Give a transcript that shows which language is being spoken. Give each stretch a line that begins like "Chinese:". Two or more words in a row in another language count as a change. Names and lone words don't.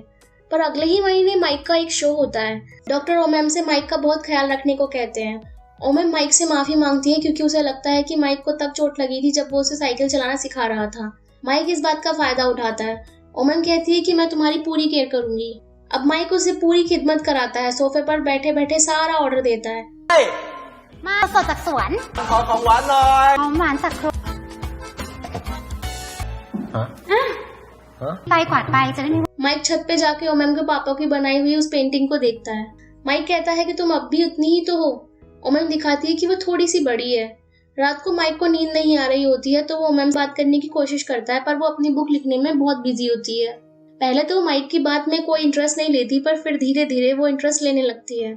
Hindi: पर अगले ही महीने माइक का एक शो होता है। डॉक्टर ओमम से माइक का बहुत ख्याल रखने को कहते हैं। ओमम माइक से माफी मांगती है क्योंकि उसे लगता है कि माइक को तब चोट लगी थी जब वो उसे साइकिल चलाना सिखा रहा था। माइक इस बात का फायदा उठाता है। ओमम कहती है कि मैं तुम्हारी पूरी केयर करूंगी। अब माइक उसे पूरी खिदमत कराता है। सोफे पर बैठे बैठे सारा ऑर्डर देता है।
Thai: มาสดจากสวน ขอของหวานหน่อย หอมหวานจากครัว ฮะ ไปกวาดไปจะได้ไม่
Hindi: माइक छत पे जाके ओमम के पापा की बनाई हुई उस पेंटिंग को देखता है। माइक कहता है कि तुम अब भी उतनी ही तो हो। ओमम दिखाती है कि वो थोड़ी सी बड़ी है। रात को माइक को नींद नहीं आ रही होती है तो वो ओमम से बात करने की कोशिश करता है, पर वो अपनी बुक लिखने में बहुत बिजी होती है। पहले तो वो माइक की बात में कोई इंटरेस्ट नहीं लेती, पर फिर धीरे धीरे वो इंटरेस्ट लेने लगती है।